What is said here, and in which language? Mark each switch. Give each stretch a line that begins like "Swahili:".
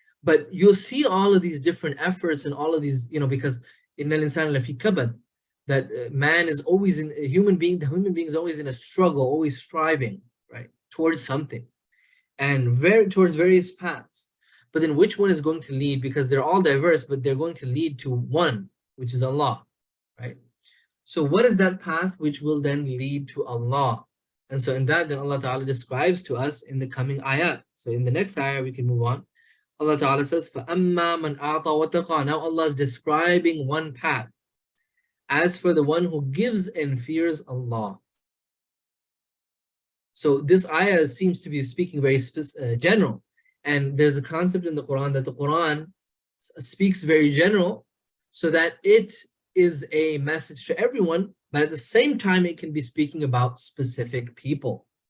English: But you'll see all of these different efforts and all of these, because
Arabic: innal insana lafi kabad,
English: that man is always the human being is always in a struggle, always striving, right, towards something, and towards various paths. But then which one is going to lead? Because they're all diverse, but they're going to lead to one, which is Allah, right? So what is that path which will then lead to Allah? And so in that, then Allah Ta'ala describes to us in the coming ayat. So in the next ayah, we can move on. Allah Ta'ala says,
Arabic: فَأَمَّا مَنْ أَعْطَى وَاتَّقَى.
English: Now Allah is describing one path. As for the one who gives and fears Allah. So this ayah seems to be speaking very general. And there's a concept in the Quran that the Quran speaks very general, so that it is a message to everyone, but at the same time, it can be speaking about specific people.